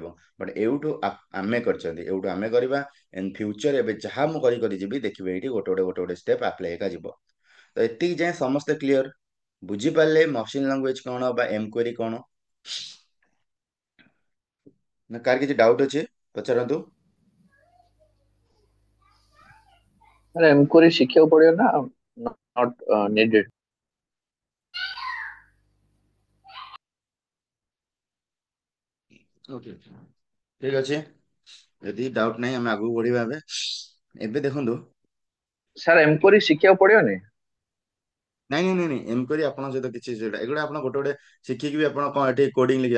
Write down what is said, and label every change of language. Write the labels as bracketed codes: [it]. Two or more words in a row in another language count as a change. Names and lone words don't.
[or] ବଟ୍ ଏଇଠୁ ଆମେ କରିଛନ୍ତି, ଏଇଠୁ ଆମେ କରିବା। [en] in future [or] ଏବେ ଯାହା ମୁଁ କରି କରି ଯିବି, ଦେଖିବେ ଏଇଠି ଗୋଟେ ଗୋଟେ [en] step apply [or] ଏକା ଯିବ। ତ ଏତିକି ଯାଏଁ ସମସ୍ତେ କ୍ଲିୟର? ବୁଝିପାରିଲେ [en] machine language [or] କଣ ବା ଏମକ୍ୱେରି କଣ? ନା କାହାର କିଛି ଡାଉଟ୍ ଅଛି ପଚାରନ୍ତୁ। [hi] अरे हमको ये [or] ଶିଖିବାକୁ ପଡିବ ନା, [en] not needed। [or] ଓକେ, ଠିକ ଅଛି। ଯଦି ଡାଉଟ୍ ନାହିଁ ଆମେ ଆଗକୁ ବଢିବା। ଏବେ ଏବେ ଦେଖନ୍ତୁ। ସାର୍ ଏମକୋରି ଶିଖିବାକୁ ପଡିବନି? ନାଇଁ ନାଇଁ ନାଇଁ ନାଇଁ, ଏମକ୍ୱେରି ଆପଣଙ୍କ ସହିତ କିଛି ସେଇଟା ଏଗୁଡ଼ା ଆପଣ ଗୋଟେ ଗୋଟେ ଶିଖିକି ବି ଆପଣ କଣ ଏଠି କୋଡିଂ ଲେଖିବେ?